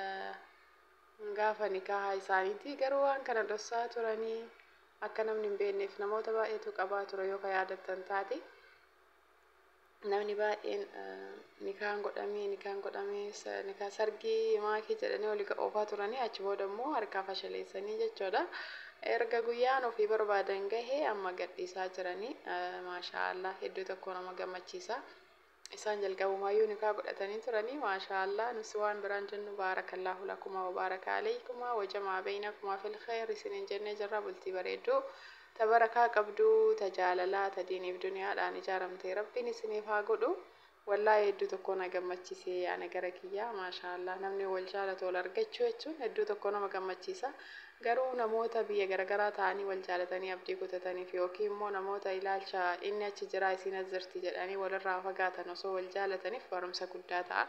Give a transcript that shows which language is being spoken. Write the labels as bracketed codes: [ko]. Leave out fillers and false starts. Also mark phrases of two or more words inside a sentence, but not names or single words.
[om] gaafa nikaaha isaaniiti garuu waan kana dhossaa turanii akka namni hin beekneef namoota baay'eetu qabaa ture yoo ka yaadattan taate namni baay'een nikaan godhamee nikaa sargii maakii jedhanii olii oofaa turanii achi booda immoo harkaa fashaleessanii jechuudha. Erga guyyaan ofii barbaadan gahee amma gadhiisaa jiranii maashaallah hedduu tokko nama gammachiisa isaan jalqabumayyuu nikaa godhatanii turanii maashaallah nusi waan biraan jennu [ar] بارك الله لكما وبارك عليكم وجمع بينكم في خير [om] isinin jennee jirra bultii bareedduu tabarakaa qabdu tajaalalaa tadiiniif duniyaadhaan ijaaramtee rabbiin isiniif haa godhu wallahi hedduu tokko na gammachiise ana gara kiyyaa maashaallah namni wal jaalatu wal argachuu jechuun hedduu tokko nama gammachiisa garuu namoota biyya garagaraa ta'anii wal jaalatanii abdii kutataniif yookiin immoo namoota ilaalcha inni achi jira isin azirti jedhanii walirraa fagaatan osoo wal jaalataniif barumsa guddaa ta'a.